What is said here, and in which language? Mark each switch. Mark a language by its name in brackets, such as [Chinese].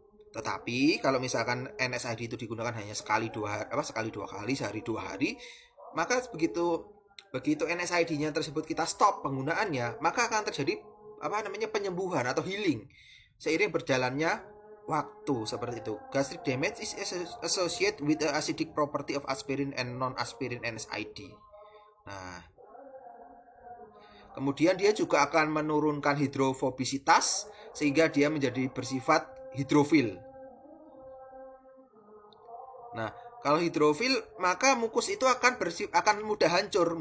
[Indonesian] Tetapi kalau misalkan NSAID itu digunakan hanya sekali dua kali sehari 2 hari, maka begitu NSAID-nya tersebut kita stop penggunaannya, maka akan terjadi penyembuhan atau healing seiring berjalannya waktu seperti itu. [English] Gastric damage is associated with the acidic property of aspirin and non-aspirin NSAID. [Indonesian] Nah, kemudian dia juga akan menurunkan hidrofobisitas sehingga dia menjadi bersifat hidrofil. Nah, kalau hidrofil, maka mukus itu akan mudah hancur.